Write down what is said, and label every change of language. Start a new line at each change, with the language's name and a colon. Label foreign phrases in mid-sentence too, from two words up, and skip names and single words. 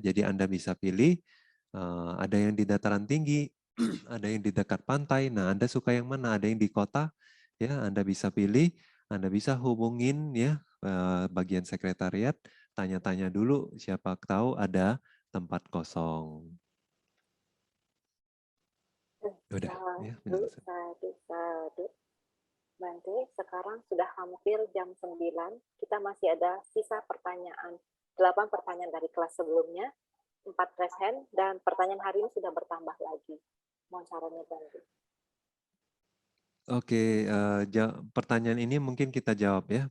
Indonesian: Jadi Anda bisa pilih ada yang di dataran tinggi, ada yang di dekat pantai. Nah, Anda suka yang mana? Ada yang di kota ya, Anda bisa pilih. Anda bisa hubungin ya bagian sekretariat, tanya-tanya dulu siapa tahu ada tempat kosong. Udah ya Sadu, penjelasan.
Pali: sadu, sadu.
Indonesian: Bante, sekarang sudah hampir jam 9. Kita masih ada sisa pertanyaan. 8 pertanyaan dari kelas sebelumnya, 4
English: raise hand,
Indonesian: dan pertanyaan hari ini sudah bertambah lagi. Mohon sarannya, Bante. Oke, pertanyaan ini mungkin kita jawab ya.